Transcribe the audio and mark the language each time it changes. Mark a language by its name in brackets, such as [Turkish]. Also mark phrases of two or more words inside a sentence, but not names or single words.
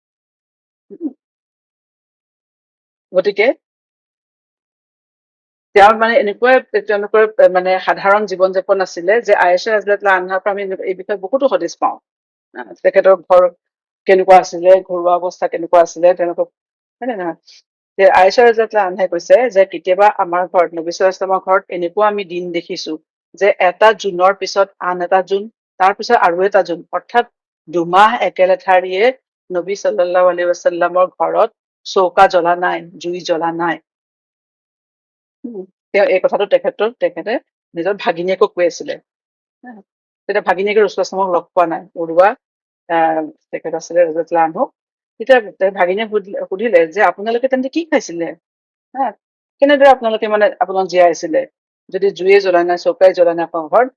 [Assamese] গতিকে তেওঁৰ মানে তেওঁলোকৰ মানে সাধাৰণ জীৱন যাপন আছিলে, যে আয়েশা [Arabic] رضي الله عنها [Assamese] পৰা আমি এই বিষয়ে বহুতো হদিছ পাওঁ। তেখেতৰ ঘৰ কেনেকুৱা আছিলে, ঘৰুৱা অৱস্থা কেনেকুৱা আছিলে, তেওঁলোকক, হয় নে নহয়? যে আয়েশা [Arabic] رضي الله عنها [Assamese] কৈছে যে কেতিয়াবা আমাৰ ঘৰত, নবী [Arabic] صلى الله عليه وسلم [Assamese] ঘৰত এনেকুৱা আমি দিন দেখিছো যে এটা জোনৰ পিছত আন এটা জোন, তাৰ পিছত আৰু এটা জোন, অৰ্থাৎ দুমাহ একেলেঠাৰিয়ে নবী [Arabic] صلى الله عليه وسلم [Assamese] ঘৰত চৌকা জ্বলা নাই, জুই জ্বলা নাই। তেওঁ এই কথাটো তেখেতে নিজৰ ভাগিনীয়েকক কৈ আছিলে। তেতিয়া ভাগিনীয়েকে ৰসুল ইছলামক লগ পোৱা নাই। উৰুৱা তেখেত আছিলে [Arabic] رضي الله عنه. [Assamese] তেতিয়া ভাগিনীয়ে সুধিলে যে আপোনালোকে তেন্তে কি খাইছিলে, হা, কেনেদৰে আপোনালোকে মানে আপোনাক জীয়াই আছিলে, যদি জুয়ে জ্বলা নাই, চৌকাই জ্বলা নাই আপোনাৰ ঘৰত?